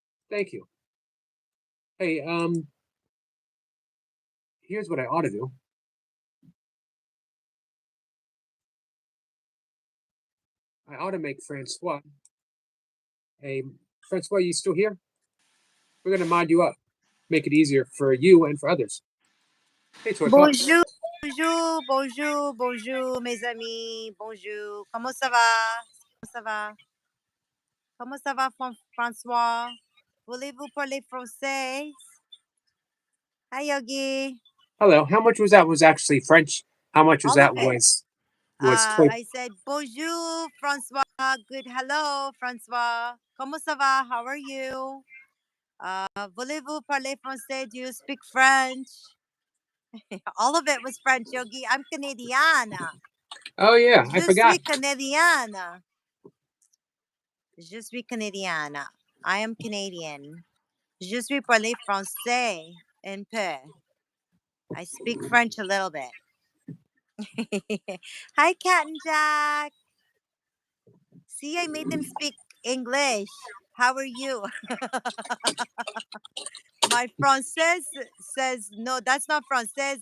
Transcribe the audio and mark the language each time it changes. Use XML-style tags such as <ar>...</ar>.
<en>Thank you. Hey, here's what I ought to do. I ought to make Francois. Hey, Francois, you still here? We're going to mod you up. Make it easier for you and for others. Hey, Toy Pups.</en> <fr>Bonjour, bonjour, bonjour, bonjour, mes amis. Bonjour. Comment ça va? Comment ça va? Comment ça va, François? Voulez-vous parler français?</fr> <en>Hi, Yogi. Hello. How much was that? Was actually French? How much was All that? of it. Was Toy? I said bonjour, François. Good. Hello, François.</en> <fr>Comment ça va?</fr> <en>How are you?</en> <fr>Voulez-vous parler français?</fr> <en>Do you speak French? All of it was French, Yogi. I'm Canadian. Oh yeah, I forgot.</en> <fr>Je suis Canadian. Je suis Canadienne.</fr> <en>I am Canadian.</en> <fr>Je suis parler français un peu.</fr> <en>I speak French a little bit. Hi, Cat and Jack. See, I made them speak English. How are you? My Français says, no, that's not Français.</en>